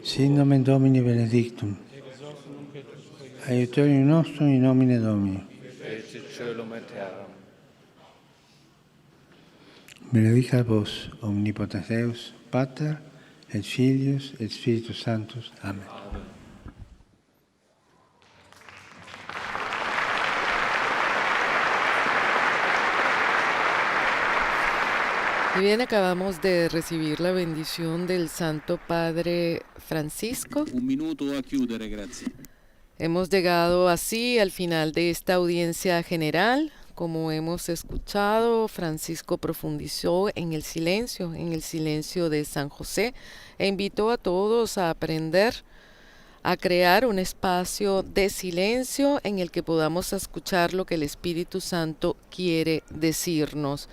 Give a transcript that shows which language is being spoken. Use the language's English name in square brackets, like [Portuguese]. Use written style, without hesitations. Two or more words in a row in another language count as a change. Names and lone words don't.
[Latin] Sin nomen Domini benedictum. Aiutorium nostrum in nomine Domini. et celum et terram. Benedicat vos, omnipotens Deus, Pater, et Filius, et Spiritus Sanctus. Amen. [Spanish] Y bien, acabamos de recibir la bendición del Santo Padre Francisco. [Italian] Un minuto a chiudere, grazie. [Spanish] Hemos llegado así al final de esta audiencia general. Como hemos escuchado, Francisco profundizó en el silencio de San José, e invitó a todos a aprender a crear un espacio de silencio en el que podamos escuchar lo que el Espíritu Santo quiere decirnos.